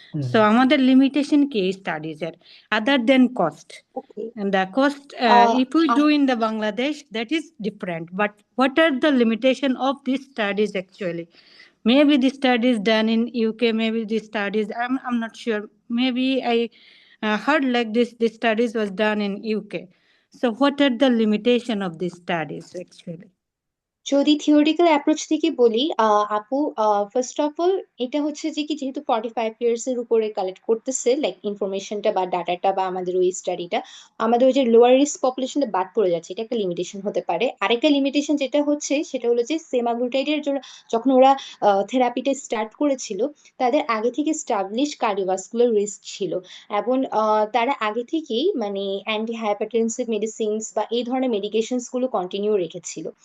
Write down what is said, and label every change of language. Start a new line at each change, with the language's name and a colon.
Bangla: So আমাদের limitation কি স্টাডিজের আদার দেন cost?
English: Okay. And the cost, if we do in the Bangladesh, that is different. But what are the limitation of these studies actually? Maybe the studies done in UK, maybe the studies, I'm not sure. Maybe I heard like this studies was done in UK. So what are the limitation of these studies actually?
Bangla: যদি theoretical approach থেকে বলি আপু, first of all এটা হচ্ছে যে কি যেহেতু 45 years এর উপরে কালেক্ট করতেছে লাইক ইনফরমেশনটা বা ডাটাটা বা আমাদের ওই স্টাডিটা, আমাদের ওই যে লোয়ার রিস্ক পপুলেশনটা বাদ পড়ে যাচ্ছে, এটা একটা লিমিটেশন হতে পারে। আরেকটা লিমিটেশন যেটা হচ্ছে সেটা হলো যে সেমাগ্লুটাইডের জন্য যখন ওরা থেরাপিটা স্টার্ট করেছিল, তাদের আগে থেকে স্টাবলিশ কার্ডিওভাস্কুলার রিস্ক ছিল এবং তারা আগে থেকেই মানে অ্যান্টি হাইপারটেনসিভ মেডিসিনস বা এই ধরনের মেডিকেশনস গুলো কন্টিনিউ রেখেছিল।